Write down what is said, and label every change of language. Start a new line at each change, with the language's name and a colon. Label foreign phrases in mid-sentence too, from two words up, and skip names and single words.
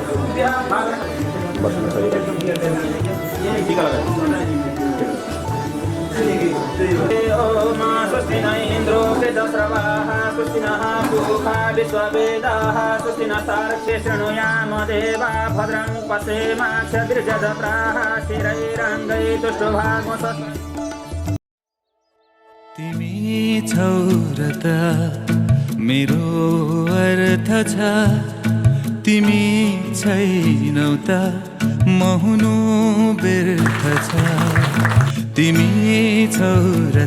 Sanskrit: स्वस्ति न इंद्रो वेदस्रवाः स्वस्ति नः पूषा विश्ववेदाः स्वस्ति नस्तारक्षे शृणुयाम देवा भद्रं पश्येमाक्षभिर्जत्राः स्थिरैरङ्गैः तुष्टुभागो
Nepali: तिमी छौ र त मेरो अर्थ छ तिमी छैनौ त म हुनु व्यर्थ छ तिमी छौ र